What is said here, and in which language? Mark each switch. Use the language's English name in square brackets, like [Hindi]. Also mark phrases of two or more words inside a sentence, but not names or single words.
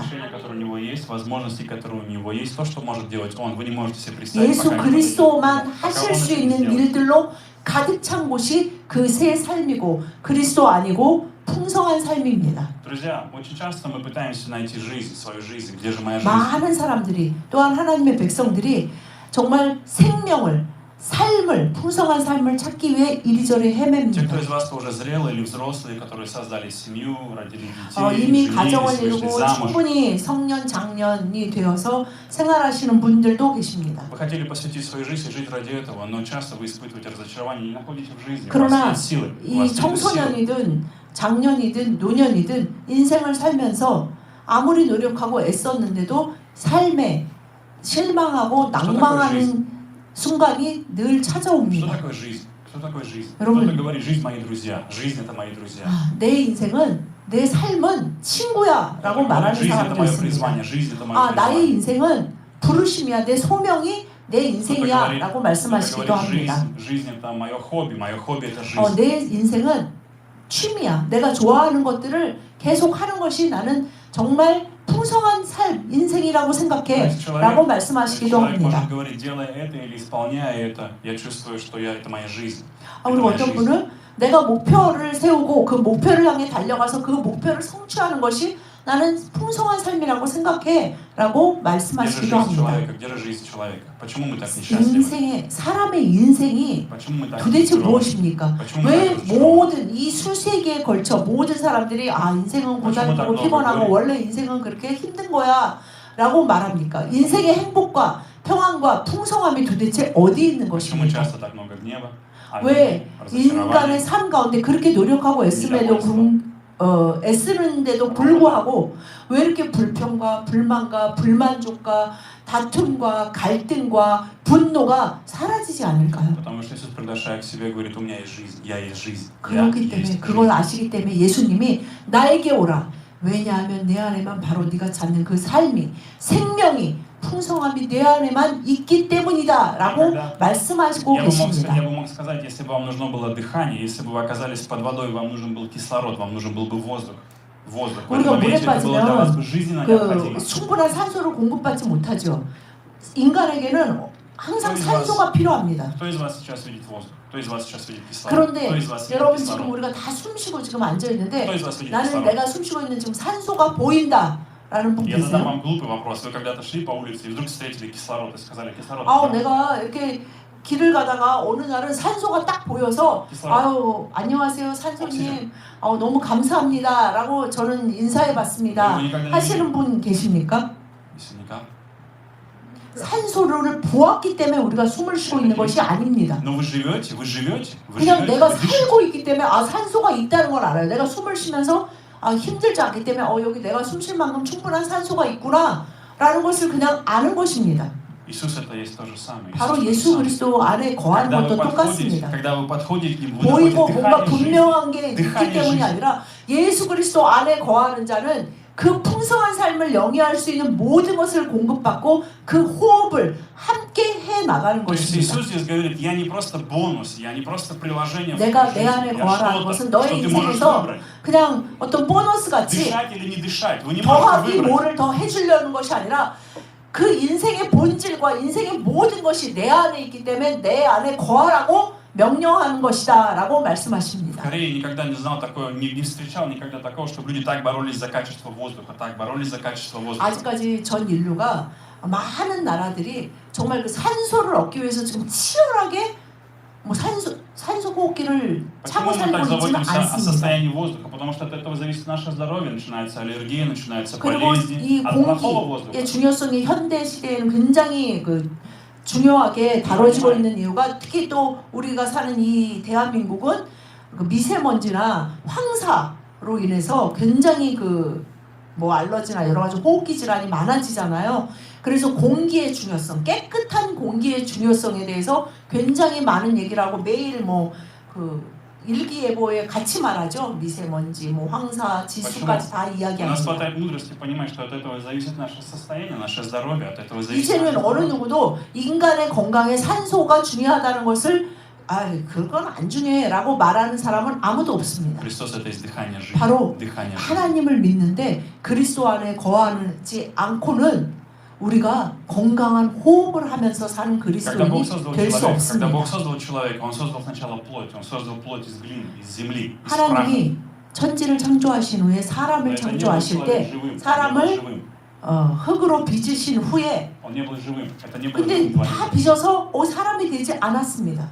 [Russian] Решение, которое у него есть, возможности, которые у него есть, то, что может делать он, вы не можете себе представить, [Korean] 예수 [Russian] пока не [Korean] 그리스도만 [Russian] подойдете. [Korean] 하실 [Russian] Пока он [Korean] 수 [Russian] это не [Korean] 있는 [Russian] сделает. [Korean] 일들로 가득 찬 곳이 그 새 삶이고 그리스도 아니고 풍성한 삶입니다. [Russian] Друзья, очень часто мы пытаемся найти жизнь, свою жизнь, где же моя жизнь? [Korean] 많은 사람들이 또한 하나님의 백성들이 정말 생명을 삶을 풍성한 삶을 찾기 위해 이리저리 [Russian] Те, кто [Korean] 헤맵니다. [Russian] из вас уже зрелые или взрослые, которые создали семью, родили детей, [Korean] 이미 [Russian] женились, [Korean] 가정을 [Russian] вышли [Korean] 이루고 [Russian] замуж. [Korean] 충분히 성년 장년이 되어서 생활하시는 분들도 계십니다. [Russian] Вы хотели посвятить свою жизнь и жить ради этого, но часто вы испытываете разочарование, не находите в жизни. У [Korean] 그러나 [Russian] вас нет силы. У [Korean] 이 [Russian] вас нет силы. [Korean] 청소년이든 장년이든 노년이든 인생을 살면서 아무리 노력하고 애썼는데도 삶에 실망하고 낭망하는 순간이 늘 [Russian] Что [Korean] 찾아옵니다. [Russian] такое жизнь? Что такое жизнь? [Korean] 여러분. [Russian] Кто-то говорит, жизнь мои друзья. Жизнь это мои друзья. [Korean] 내 인생은 내 삶은 친구야 라고 [Russian] Кто-то говорит, [Korean] 말하는 [Russian] жизнь это [Korean] 사람도 [Russian] мое [Korean] 있습니다. [Russian] призвание. Жизнь это мое [Korean] 나의 [Russian] призвание. [Korean] 인생은 부르심이야 내 소명이 내 인생이야 라고 [Russian] Кто-то [Korean] 말씀하시기도 [Russian] говорит, [Korean] 합니다. [Russian] жизнь это мое хобби это жизнь. [Korean] 내 인생은 취미야. 내가 좋아하는 것들을 계속 하는 것이 나는 정말 풍성한 삶, 인생이라고 생각해 라고 말씀하시기도 [Russian] Человек [Korean] 합니다. [Russian] может говорить, делая это или исполняя это, я чувствую, что это моя жизнь. [Korean] 그리고 어떤 분은 내가 목표를 세우고 그 목표를 향해 달려가서 그 목표를 성취하는 것이 나는 풍성한 삶이라고 생각해 라고 [Russian] Где же [Korean] 말씀하시기도 [Russian] жизнь [Korean] 합니다. [Russian] человека? Где же жизнь человека? Почему мы так несчастливы? [Korean] 사람의 인생이 [Russian] Почему мы так [Korean] 도대체 [Russian] разочарованы? [Korean] 무엇입니까? [Russian] Почему мы [Korean] 왜 [Russian] так разочарованы? [Korean] 모든 이 수세기에 걸쳐 모든 사람들이 인생은 고달프고 피곤하고 원래 인생은 그렇게 힘든 거야 라고 말합니까? 인생의 행복과 평안과 풍성함이 도대체 어디 있는 [Russian] Почему [Korean] 것입니까? [Russian] часто так много гнева, [Korean] 왜 [Russian] обид, [Korean] 인간의 [Russian] разочарований? [Korean] 삶 가운데 그렇게 노력하고 애쓰면도 애쓰는데도 불구하고 왜 이렇게 불평과 불만과 불만족과 다툼과 갈등과 분노가 사라지지 않을까요? [Russian] Потому что Иисус, приглашая к себе, говорит, у меня есть жизнь, я есть жизнь. [Korean] 그렇기 때문에 그걸 아시기 때문에 예수님이 나에게 오라. 왜냐하면 내 안에만 바로 네가 찾는 그 삶이 생명이 풍성함이 내 안에만 있기 때문이다 라고 말씀하시고 [Russian] Я [Korean] 계십니다. [Russian] бы мог сказать, если бы вам нужно было дыхание, если бы вы оказались под водой, вам нужен был кислород, вам нужен был бы воздух. воздух. В [Korean] 우리가 [Russian] этом [Korean] 물에 [Russian] моменте это было для вас [Korean] 빠지면 [Russian] бы жизненно [Korean] 그 [Russian] необходимо. [Korean] 충분한 산소를 공급받지 못하죠. 인간에게는 항상 산소가 필요합니다. [Russian] Кто из вас сейчас видит воздух? Кто из вас сейчас видит кислород? [Korean] 그런데 [Russian] Кто из вас видит [Korean] 여러분 지금 [Russian] кислород? [Korean] 우리가 다 숨쉬고 지금 앉아 있는데 [Russian] Кто из вас видит [Korean] 나는 [Russian] кислород? [Korean] 내가 숨쉬고 있는 지금 산소가 보인다라는 분 [Russian] Я задам [Korean] 계세요? [Russian] вам глупый вопрос. Вы когда-то шли по улице и вдруг встретили кислород и сказали кислород. [Korean] 아우 내가 이렇게 길을 가다가 어느 날은 산소가 딱 보여서 아유 안녕하세요 산소님 너무 감사합니다라고 저는 인사해봤습니다 하시는 분 계십니까? 있습니까? 산소를 보았기 때문에 우리가 숨을 쉬고 있는 것이 아닙니다. [Russian] Но вы живете. [Korean] 그냥 내가 [Russian] вы дышите. [Korean] 살고 있기 때문에 산소가 있다는 걸 알아요. 내가 숨을 쉬면서 힘들지 않기 때문에 여기 내가 숨 쉴 만큼 충분한 산소가 있구나라는 것을 그냥 아는 것입니다. [Russian] Иисус это есть то же самое. [Korean] 바로 예수 그리스도 안에 거하는 것도 똑같습니다. [Russian] Когда вы подходите к Нему, вы [Korean] 보이고 [Russian] находите [Korean] 뭔가 [Russian] дыхание жизни. [Korean] 분명한 게 있기 [Russian] дыхание [Korean] 때문이 [Russian] жизни. [Korean] 아니라 예수 그리스도 안에 거하는 자는 그 풍성한 삶을 영위할 수 있는 모든 것을 공급받고 그 호흡을 함께 해 나가는 [Russian] То есть [Korean] 것입니다. [Russian] Иисус здесь говорит, я не просто бонус, я не просто приложение в [Korean] 내가 [Russian] твою [Korean] 내 안에 [Russian] жизнь, я [Korean] 거하라는 [Russian] что-то, [Korean] 것은 [Russian] что [Korean] 너의 [Russian] ты можешь [Korean] 인생에서 [Russian] выбрать. [Korean] 그냥 어떤 보너스 같이 [Russian] Дышать или не дышать, вы не можете [Korean] 더하기 [Russian] выбрать. [Korean] 뭐를 더 해주려는 것이 아니라 그 인생의 본질과 인생의 모든 것이 내 안에 있기 때문에 내 안에 거하라고 명령하는 것이다 라고 [Russian] В [Korean] 말씀하십니다. [Russian] Корее никогда не знал такое, не встречал никогда такого, чтобы люди так боролись за качество воздуха, так боролись за качество воздуха. [Korean] 아직까지 전 인류가 많은 나라들이 정말 그 산소를 얻기 위해서 지금 치열하게 뭐 산소 호흡기를 차고 [Russian] Почему мы [Korean] 살고 [Russian] так [Korean] 있지는 [Russian] заботимся о [Korean] 않습니다. [Russian] состоянии воздуха? Потому что от этого зависит наше здоровье, начинаются аллергии, начинаются [Korean] 그리고 [Russian] болезни [Korean] 이 [Russian] от плохого воздуха. [Korean] 공기의 중요성이 현대 시대에는 굉장히 중요하게 다뤄지고 있는 이유가 특히 또 우리가 사는 이 대한민국은 그 미세먼지나 황사로 인해서 굉장히 뭐 알러지나 여러 가지 호흡기 질환이 많아지잖아요. 그래서 공기의 중요성, 깨끗한 공기의 중요성에 대해서 굉장히 많은 얘기를 하고 매일 일기예보에 같이 말하죠. 미세먼지, 황사, 지수까지 다 [Russian] У нас [Korean] 이야기합니다. [Russian] хватает мудрости понимать, что от этого зависит наше состояние, наше здоровье, от этого зависит [Korean] 이제는 [Russian] наше [Korean] 어느 [Russian] здоровье. [Korean] 누구도 인간의 건강에 산소가 중요하다는 것을 그건 안 중요해라고 말하는 사람은 아무도 없습니다. [Russian] Христос это есть дыхание жизни. [Korean] 바로 [Russian] Дыхание жизни. [Korean] 하나님을 믿는데 그리스도 안에 거하지 않고는 우리가 건강한 호흡을 하면서 사는 [Russian] Когда Бог [Korean] 그리스도인이 [Russian] создал [Korean] 될 수 [Russian] человека, когда [Korean] 없습니다. [Russian] Бог создал человека, Он создал сначала плоть, Он создал плоть из глины, из земли, из праха. [Korean] 하나님이 천지를 창조하신 후에 사람을 [Russian] Но это не был [Korean] 창조하실 [Russian] человек [Korean] 때 [Russian] живым, он не был [Korean] 사람을 [Russian] живым. [Korean] 흙으로 빚으신 후에 [Russian] Он не был живым. Это не было [Korean] 근데 [Russian] живым [Korean] 다 [Russian] творением. [Korean] 빚어서 사람이 되지 않았습니다.